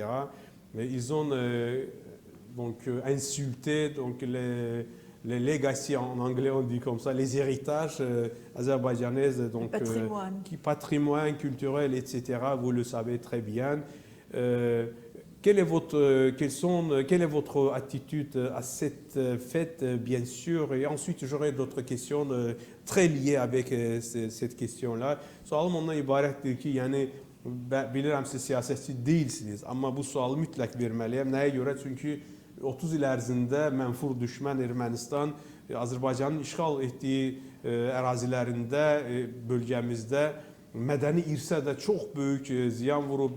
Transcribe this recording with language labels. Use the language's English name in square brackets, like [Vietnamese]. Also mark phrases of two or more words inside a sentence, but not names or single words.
[French] Ils ont donc insulté donc, les legacy, en anglais on dit comme ça, les héritages azerbaïdjanais, donc patrimoine culturel, etc. Vous le savez très bien. Quelle est votre attitude à cette fête, bien sûr? Et ensuite, j'aurai d'autres questions très liées avec cette question-là. [Azerbaijani] Sualım ondan ibarətdir ki, yəni bilirəm siz siyasətçi deyilsiniz, amma bu sualı mütləq verməliyəm. Nəyə görə? Çünki 30 il ərzində mənfur düşmən Ermənistan Azərbaycanın işğal etdiyi ərazilərində, bölgəmizdə mədəni irsə də çox böyük ziyan vurub.